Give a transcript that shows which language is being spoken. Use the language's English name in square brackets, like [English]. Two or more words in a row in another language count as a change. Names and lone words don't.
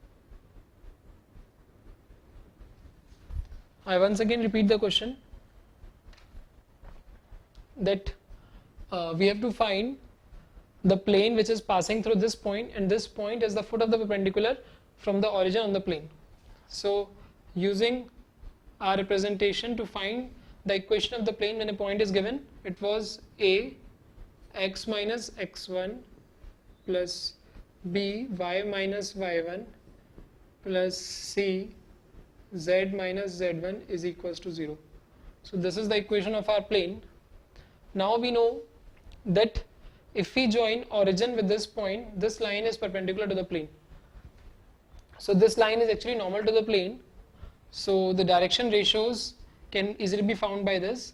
[English] I once again repeat the question that we have to find the plane which is passing through this point, and this point is the foot of the perpendicular from the origin on the plane. So using our representation to find the equation of the plane when a point is given, it was a x minus x1 plus b y minus y1 plus c z minus z1 is equals to 0. So this is the equation of our plane. Now we know that if we join origin with this point, this line is perpendicular to the plane. So this line is actually normal to the plane. So the direction ratios can easily be found by this.